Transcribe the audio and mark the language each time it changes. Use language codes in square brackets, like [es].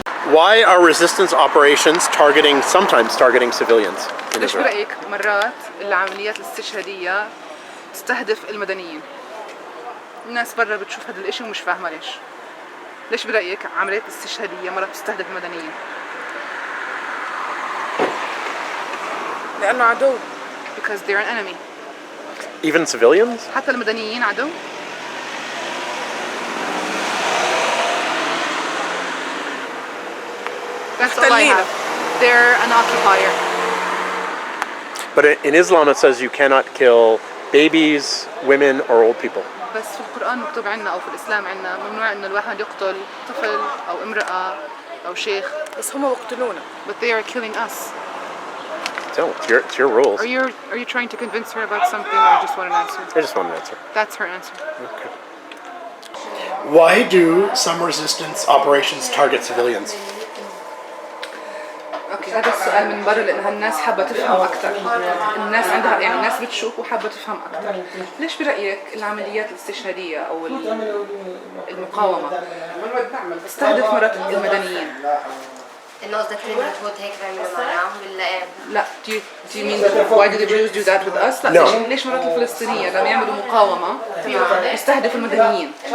[en] Why are resistance operations sometimes targeting civilians in [ar] ليش [en] Israel? [ar] برأيك مرات العمليات الاستشهادية تستهدف المدنيين؟ الناس برا بتشوف هذا الاشي ومش فاهمة ليش. ليش برأيك عمليات الاستشهادية مرات تستهدف المدنيين؟ لأنه عدو. [en] Because they're an enemy. Even civilians? [ar] حتى المدنيين عدو. [en] That's all I have. They're an occupier. But in Islam it says you cannot kill babies, women, or old people. [ar] بس في القرآن مكتوب عنا أو في الإسلام عنا ممنوع إنه الواحد يقتل طفل أو امرأة أو شيخ. بس هم بيقتلونا. [en] But they are killing us. So it's your rules. Are you trying to convince her about something or just want an answer? I just want an answer. That's her answer. Okay. Why do some resistance operations target civilians? [ar] اوكي هذا السؤال من برا لان الناس حابه تفهم اكثر. الناس عندها يعني الناس بتشوف وحابه تفهم اكثر. ليش برايك العمليات الاستشهاديه او المقاومه تستهدف مرات المدنيين؟ انه قصدك اليهود هيك بيعملوا معنا ولا ايه؟ لا [en] do you mean why do the Jews do that with us؟ لا No. [ar] ليش مرات الفلسطينيه لما يعملوا مقاومه يستهدفوا المدنيين؟